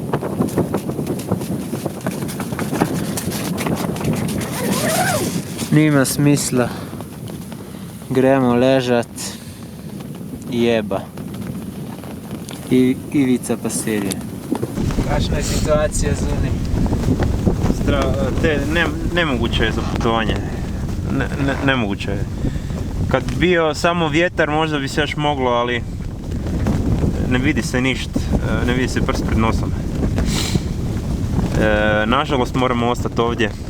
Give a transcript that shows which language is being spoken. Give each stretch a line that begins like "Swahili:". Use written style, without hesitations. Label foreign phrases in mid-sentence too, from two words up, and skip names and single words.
Slovenian: Nima smisla. Gremo ležat. Jeba. Ivica pa serije. Kakšna je situacija zunaj?
Croatian: Nemoguće je za putovanje. Nemoguće je. Kad bi bio samo vjetar možda bi se još moglo, ali ne vidi se ništa, ne vidi se prst pred nosom. Nažalost moramo ostati ovdje.